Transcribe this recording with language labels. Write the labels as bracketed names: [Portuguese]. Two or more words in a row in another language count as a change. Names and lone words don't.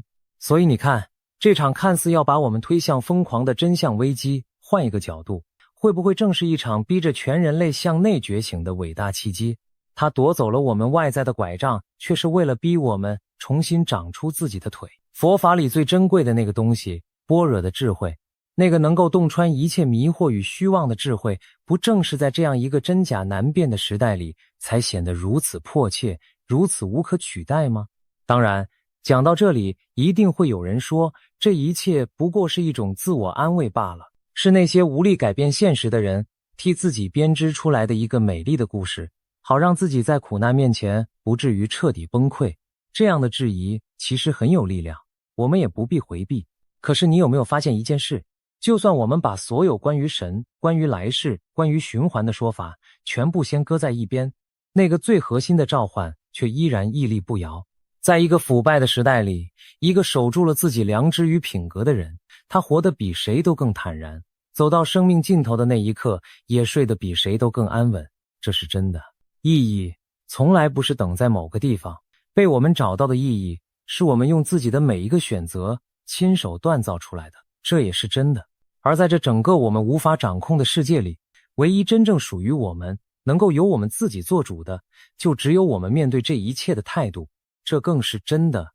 [Chinese] 所以你看，這場看似要把我們推向瘋狂的真相危機，換一個角度，會不會正是一場逼着全人類向內覺醒的偉大契機？它奪走了我們外在的拐杖，卻是為了逼我們重新長出自己的腿。佛法裡最珍貴的那個東西，般若的智慧，那個能夠洞穿一切迷惑與虛妄的智慧，不正是在這樣一個真假難辨的時代裡，才顯得如此迫切，如此無可取代嗎？當然，講到這裡，一定會有人說，這一切不過是一種自我安慰罷了，是那些無力改變現實的人替自己編織出來的一個美麗的故事，好讓自己在苦難面前不至於徹底崩潰。這樣的質疑其實很有力量，我們也不必回避。可是你有沒有發現一件事？就算我們把所有關於神、關於來世、關於循環的說法全部先擱在一邊，那個最核心的召喚卻依然屹立不搖。在一個腐敗的時代裡，一個守住了自己良知與品格的人，他活得比誰都更坦然，走到生命盡頭的那一刻，也睡得比誰都更安穩。這是真的。意義從來不是等在某個地方，被我們找到的意義，是我們用自己的每一個選擇親手鍛造出來的，這也是真的。而在這整個我們無法掌控的世界裡，唯一真正屬於我們， 能夠由我們自己做主的，就只有我們面對這一切的態度，這更是真的。